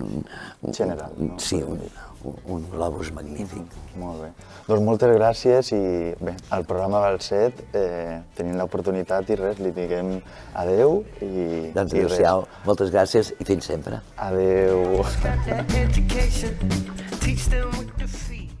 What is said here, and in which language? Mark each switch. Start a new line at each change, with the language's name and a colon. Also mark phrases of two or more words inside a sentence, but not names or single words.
Catalan: General, no? Sí, un globus magnífic. Molt bé. Doncs moltes gràcies i bé, al programa Balset tenim l'oportunitat i res, li diguem adeu i Doncs i res. adéu-siau, moltes gràcies i fins sempre. Adeu.
English: Got that education, teach them with the feet.